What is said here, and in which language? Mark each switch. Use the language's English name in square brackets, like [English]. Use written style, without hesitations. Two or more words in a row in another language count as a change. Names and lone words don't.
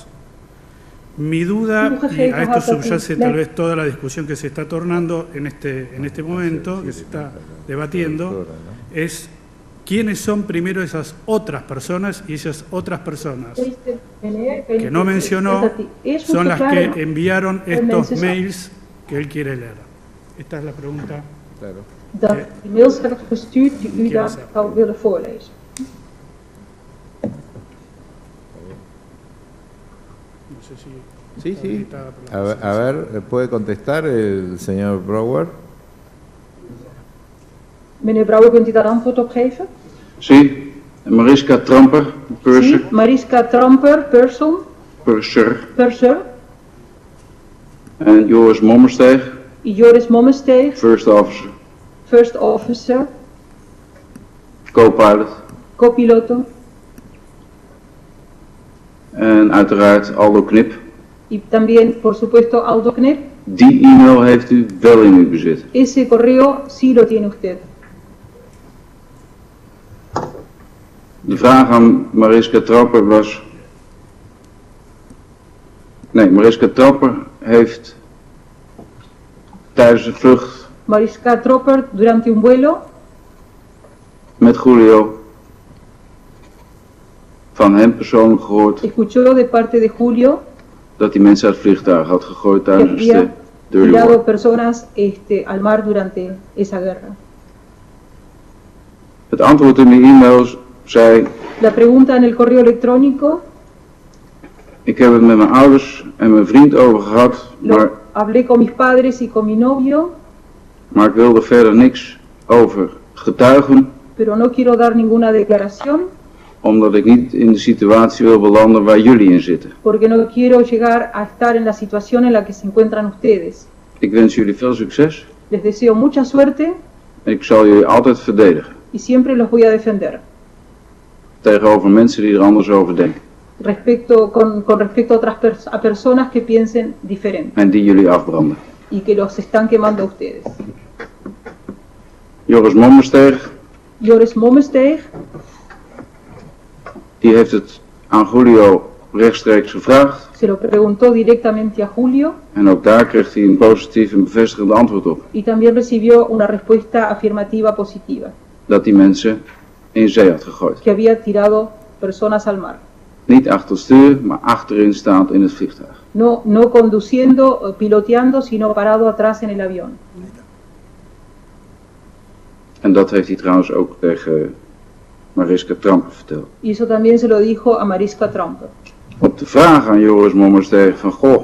[Spanish] Mi duda, y a esto subyace tal vez toda la discusión que se está tornando en este momento, que se está debatiendo, es quiénes son primero esas otras personas, y esas otras personas que no mencionó son las que enviaron estos mails que él quiere leer. Esta es la pregunta. [Dutch] Dat de mails hebben gestuurd die u daar zou willen voorlezen. [Spanish] No sé si sí. A ver, ¿puede contestar el señor Brouwer? [Dutch] Meneer Brouwer, kunt u daar antwoord op geven? [Spanish] Sí, Mariska Tramper, purser. Sí, Mariska Tramper, purser. [Dutch] En Joris Mommersteeg. Joris Mommersteeg. [English] First officer. Co-pilot. [Spanish] Copiloto. [Dutch] En uiteraard Aldo Knip. [Spanish] Y también, por supuesto, Aldo Knip. [Dutch] Die e-mail heeft u wel in uw bezit. [Spanish] Ese correo sí lo tiene usted. [Dutch] De vraag aan Mariska Tramper was... Nee, Mariska Tramper heeft tijdens de vlucht... Mariska Tramper, [Spanish] durante un vuelo... [Dutch] met Julio... van hem persoonlijk gehoord... [Spanish] Escuchó de parte de Julio... [Dutch] dat hij mensen uit het vliegtuig had gegooid tijdens de Dirty [English] War. War. [Spanish] Personas al mar durante esa guerra. [Dutch] Het antwoord in de e-mails zei... [Spanish] La pregunta en el correo electrónico... [Dutch] Ik heb het met mijn ouders en mijn vriend over gehad, maar... [Spanish] Hablé con mis padres y con mi novio... [Dutch] Maar ik wilde verder niks over getuigen... [Spanish] Pero no quiero dar ninguna declaración... [Dutch] Omdat ik niet in de situatie wil belanden waar jullie in zitten. [Spanish] Porque no quiero llegar a estar en la situación en la que se encuentran ustedes. [Dutch] Ik wens jullie veel succes. [Spanish] Les deseo mucha suerte. [Dutch] En ik zal jullie altijd verdedigen. [Spanish] Y siempre los voy a defender. [Dutch] Tegenover mensen die er anders over denken. [Spanish] Con respecto a otras personas que piensen diferente. [Dutch] En die jullie afbranden. [Spanish] Y que los están quemando a ustedes. [Dutch] Joris Mommersteeg. Joris Mommersteeg. Die heeft het aan Julio rechtstreeks gevraagd. [Spanish] Se lo preguntó directamente a Julio. [Dutch] En ook daar kreeg hij een positief en bevestigend antwoord op. [Spanish] Y también recibió una respuesta afirmativa positiva. [Dutch] Dat die mensen in zee had gegooid. [Spanish] Que había tirado personas al mar. [Dutch] Niet achter het stuur, maar achterin staand in het vliegtuig. [Spanish] No conduciendo, piloteando, sino parado atrás en el avión. [Dutch] En dat heeft hij trouwens ook tegen Mariska Tramper verteld. [Spanish] Y eso también se lo dijo a Mariska Tramper. [Dutch] Op de vraag aan Joris Mommersteeg van, goh...